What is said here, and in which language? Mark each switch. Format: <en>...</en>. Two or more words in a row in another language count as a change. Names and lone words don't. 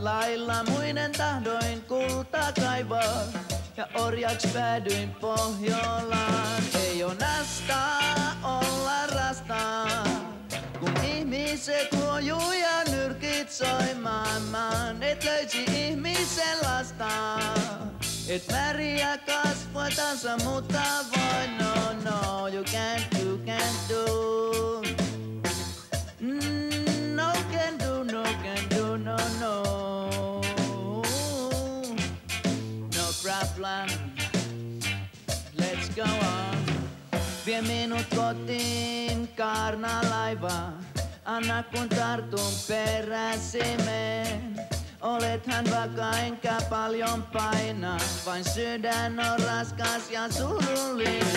<fi>Lailla muiden tahdoin kulta kaivaa ja orjaks päädyin Pohjolaan. Ei oo nastaa olla rastaa, kun ihmiset huojuu ja nyrkit soimaan. Et löysi ihmisen lasta, et väriä kasvoitansa, mutta voi no,</fi> <en>you can't do. No can do, no. No problem, let's go on.</en> <fi>Vie minut kotiin kaarnalaiva, anna kun tartun peräsimeen. Olethan vakaa enkä paljon paina, vain sydän on raskas ja surullinen.</fi>